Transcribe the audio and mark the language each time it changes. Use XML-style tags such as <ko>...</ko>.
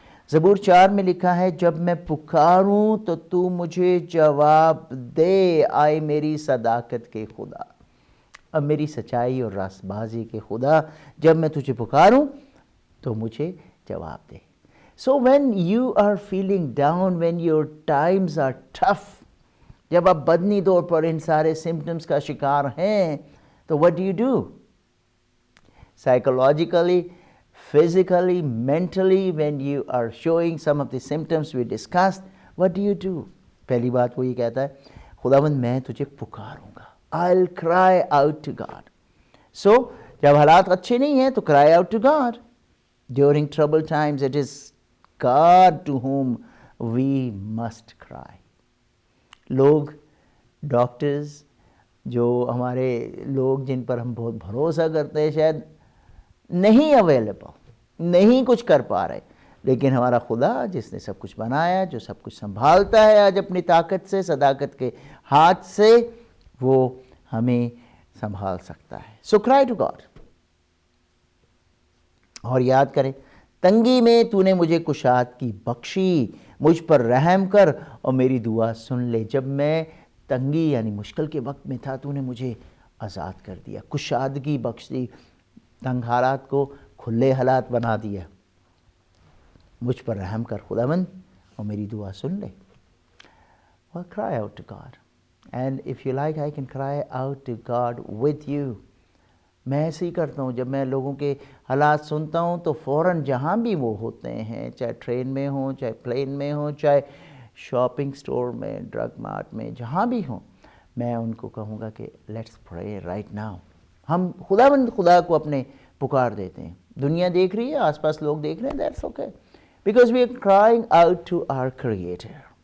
<ur>زبور 4 میں لکھا ہے، جب میں پکاروں تو تو مجھے جواب دے، آئے میری صداقت کے خدا. اب میری سچائی اور راست بازی کے خدا، جب میں تجھے پکاروں تو مجھے جواب دے.</ur> <en>So when you are feeling down, when your times are tough,</en> <ur>جب آپ بدنی طور پر ان سارے سمپٹمز کا شکار ہیں تو</ur> <en>what do you do? Psychologically, physically, mentally, when you are showing some of the symptoms we discussed, what do you do?</en> <ur>پہلی بات وہ یہ کہتا ہے، خداوند میں تجھے پکاروں گا.</ur> <en>I'll cry out to God.</en> <ur>So جب حالات اچھے نہیں ہیں تو</ur> <en>cry out to God. During troubled times, it is God to whom we must cry.</en> <ur>لوگ، ڈاکٹرز، جو ہمارے لوگ جن پر ہم بہت بھروسہ کرتے ہیں، شاید نہیں اویلیبل، نہیں کچھ کر پا رہے، لیکن ہمارا خدا جس نے سب کچھ بنایا، جو سب کچھ سنبھالتا ہے آج اپنی طاقت سے، صداقت کے ہاتھ سے، وہ ہمیں سنبھال سکتا ہے.</ur> <en>So cry to God.</en> <ur>اور یاد کریں، تنگی میں تو نے مجھے کشادگی بخشی، مجھ پر رحم کر اور میری دعا سن لے. جب میں تنگی یعنی مشکل کے وقت میں تھا، تو نے مجھے آزاد کر دیا، کشادگی بخش دی، تنگ حالات کو کھلے حالات بنا دیا. مجھ پر رحم کر خداوند اور میری دعا سن لے.</ur> <en>Well, cry out to God. And if you like, I can cry out to God with you.</en> <ur>میں ایسے ہی کرتا ہوں. جب میں لوگوں کے حالات سنتا ہوں تو فوراً جہاں بھی وہ ہوتے ہیں، چاہے ٹرین میں ہوں، چاہے پلین میں ہوں، چاہے شاپنگ سٹور میں، ڈرگ مارٹ میں، جہاں بھی ہوں، میں ان کو کہوں گا کہ</ur> <en>Let's pray right now.</en> <ur>ہم خدا کو اپنے پکار دیتے ہیں. دنیا دیکھ رہی ہے، آس پاس لوگ دیکھ رہے ہیں،</ur> <en>That's okay, because we are crying out to our creator.</en>